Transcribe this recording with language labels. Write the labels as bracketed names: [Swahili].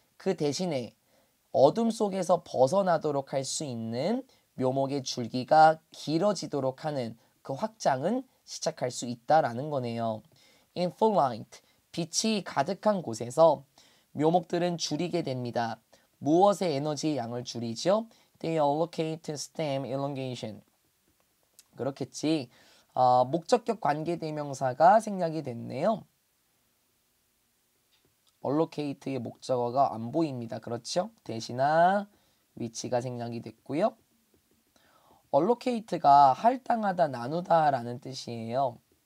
[Korean] 그 대신에 어둠 속에서 벗어나도록 할 수 있는 묘목의 줄기가 길어지도록 하는 그 확장은 시작할 수 있다라는 거네요. [English] In full light, [Korean] 빛이 가득한 곳에서 묘목들은 줄이게 됩니다. 무엇의 에너지의 양을 줄이죠? [English] They allocate stem elongation. [Korean] 그렇겠지. 목적격 관계대명사가 생략이 됐네요. allocate의 목적어가 안 보입니다. 그렇죠? 대신하 위치가 생략이 됐고요. allocate가 할당하다, 나누다 라는 뜻이에요.